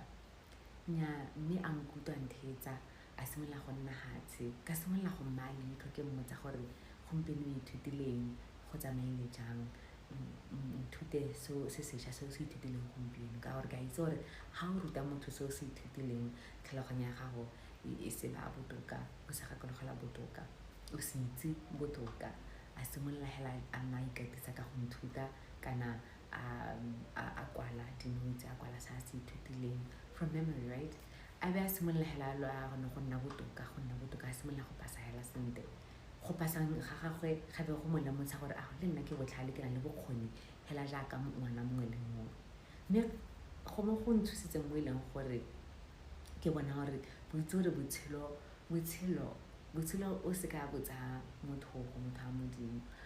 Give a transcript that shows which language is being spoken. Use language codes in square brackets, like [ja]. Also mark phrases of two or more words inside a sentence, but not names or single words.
[tn] Nya mme a nkutlwa nthetsa a simolola go nna hatshe ka simolola go mmaya leitlho ke mmotsa gore gompieno o ithutileng go tsamaile jang, ithute seo se sešwa seo se ithutileng gompieno ka gore ka itse gore ga o ruta motho seo se ithutileng tlhaloganya ya gago e se ba botoka, o se gakologela botoka, o se itse botoka. A simolola hela a nna ikatisa ka go nthuta kana a kwala di-notes, a kwala sa se ithutileng [en] from memory, [tn] right? A be a simolola hela lo a gone go nna botoka, a simolola go pasa hela sentle. Go pasang ga gagwe ga be go mo lemotsha gore le nna ke botlhale ke na le bokgoni hela jaaka ngwana mongwe le mongwe. Mme go mo go nthusitse mo e leng gore ke bona gore bo itse gore botshelo o se ka botsa motho a modimo